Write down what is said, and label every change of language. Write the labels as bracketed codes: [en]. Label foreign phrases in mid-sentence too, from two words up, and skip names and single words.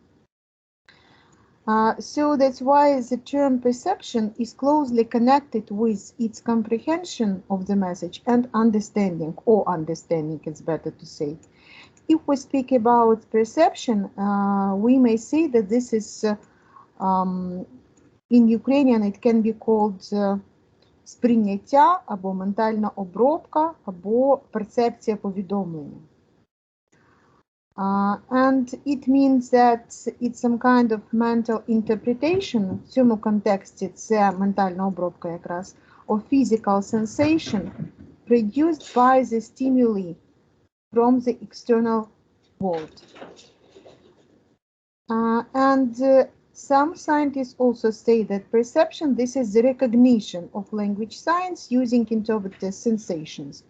[en] So that's why the term perception is closely connected with its comprehension of the message and understanding, or understanding, it's better to say. If we speak about perception, we may say that this is, in Ukrainian, it can be called [uk] сприйняття, або ментальна обробка, або перцепція повідомлення. [en] And it means that it's some kind of mental interpretation, [uk] в цьому контексті це ментальна обробка якраз, [en] of physical sensation produced by the stimuli from the external world. Some scientists also say that perception, this is the recognition of language signs using interpreted sensations.